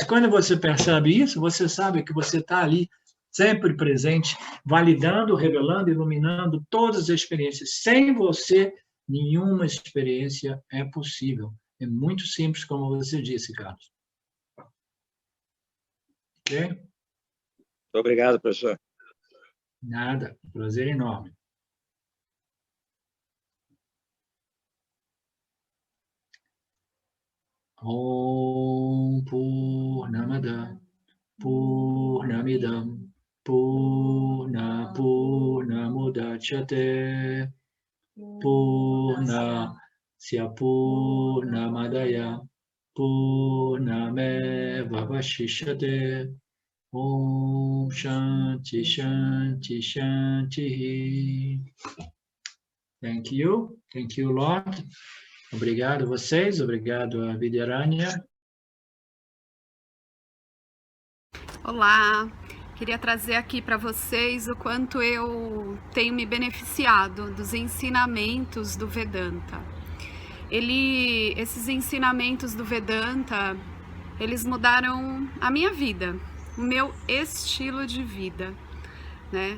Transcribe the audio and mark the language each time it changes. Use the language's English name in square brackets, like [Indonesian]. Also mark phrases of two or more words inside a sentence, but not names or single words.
[Portuguese] Quando você percebe isso, você sabe que você está ali, sempre presente, validando, revelando, iluminando todas as experiências. Sem você, nenhuma experiência é possível. É muito simples, como você disse, Carlos. Ok? Muito obrigado, professor. Nada, prazer enorme. [Sanskrit] ॐ पूर्णमदः पूर्णमिदं पूर्णमुदच्यते पूर्णस्य पूर्णमादाय पूर्णमेव वशिष्यते. ॐ शान्तिः शान्तिः शान्तिः. [English] Thank you, Lord. [Portuguese] Obrigado a vocês, obrigado a Vidyaranya. Olá, queria trazer aqui para vocês o quanto eu tenho me beneficiado dos ensinamentos do Vedanta. Esses ensinamentos do Vedanta, eles mudaram a minha vida, o meu estilo de vida, né?